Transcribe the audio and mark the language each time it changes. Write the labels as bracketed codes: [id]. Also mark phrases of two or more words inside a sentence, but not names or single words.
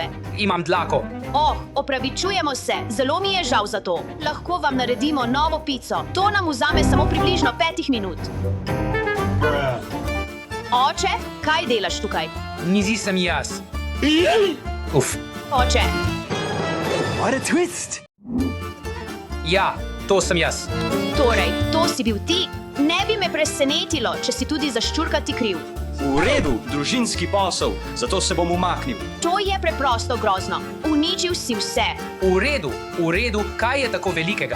[sl] Imam dlako. Oh, opravičujemo se, zelo mi je žal za to. Lahko vam naredimo novo pico. To nam vzame samo približno 5 minut. Oče, kaj delaš tukaj? Nizi sem jaz. Uf. Oče, [en] What a twist! [sl] Ja, to sem jaz. torej, to si bil ti? Ne bi me presenetilo, če si tudi za ščurkati kriv. V redu, družinski posel, zato se bom umaknil. To je preprosto grozno. Uničil si vse. V redu, kaj je tako velikega?